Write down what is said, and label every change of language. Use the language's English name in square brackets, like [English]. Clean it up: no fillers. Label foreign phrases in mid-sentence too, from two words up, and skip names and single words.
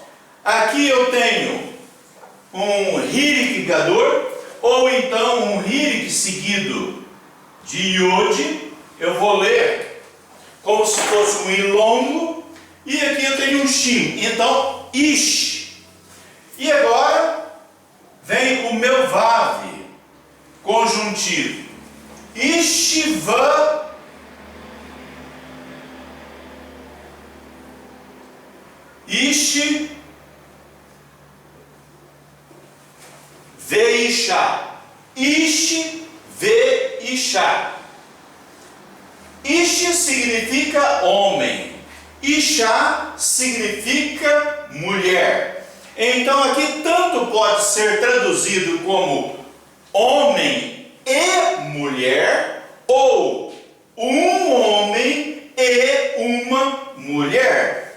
[Portuguese] Aqui eu tenho um hirik gador, ou então um hirik seguido de yod. Eu vou ler como se fosse um i longo, e aqui eu tenho um shin, então ish. E agora vem o meu vav conjuntivo, [Hebrew] אישו, איש, ואשה, איש, ואשה. [Portuguese] Ish significa homem, isha significa mulher. Então aqui tanto pode ser traduzido como homem e mulher, ou um homem e uma mulher.